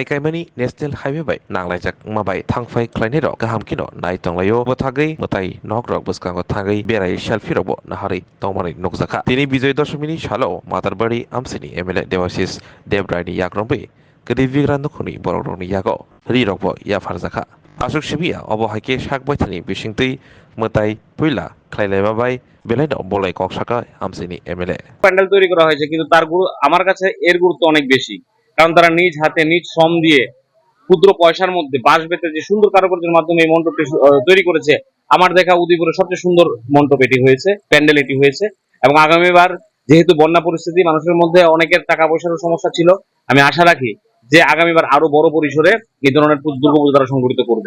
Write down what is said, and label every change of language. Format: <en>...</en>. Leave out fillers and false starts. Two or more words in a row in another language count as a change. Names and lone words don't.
<trp>kaimani</trp> <en>national highway</en> <trp>bai nanglaijak mabai thangfai khlainai rok gaham kino nai tonglayo bothagai matai nok rok buskango thagai berai selfie robo nahari tongmani nokjaka tini bijoy dashmini salo matarbari amsini MLA Devasis Debraini yakrombe gedi vigrand khuni borogroni yago ri rokbo ya farjaka asuk sibia obo haike sak baithani bisingtei matai puila khlailaiba bai belai do bolai koksaka amsini MLA</trp> <bn>প্যান্ডেল তৈরি করা হয়েছে, কিন্তু তার আমার কাছে এর গুরুত্ব অনেক বেশি। কারণ তারা নিজ হাতে নিজ শ্রম দিয়ে ক্ষুদ্র পয়সার মধ্যে বাঁশ বেতে যে সুন্দর কারুকার্যের মাধ্যমে এই মণ্ডপটি তৈরি করেছে। আমার দেখা উদয়পুরের সবচেয়ে সুন্দর মণ্ডপ এটি হয়েছে, প্যান্ডেল এটি হয়েছে। এবং আগামীবার যেহেতু বন্যা পরিস্থিতি, মানুষের মধ্যে অনেকের টাকা পয়সারও সমস্যা ছিল, আমি আশা রাখি যে আগামীবার আরো বড় পরিসরে এই ধরনের দুর্গাপুজো তারা সংগঠিত করবে।</bn>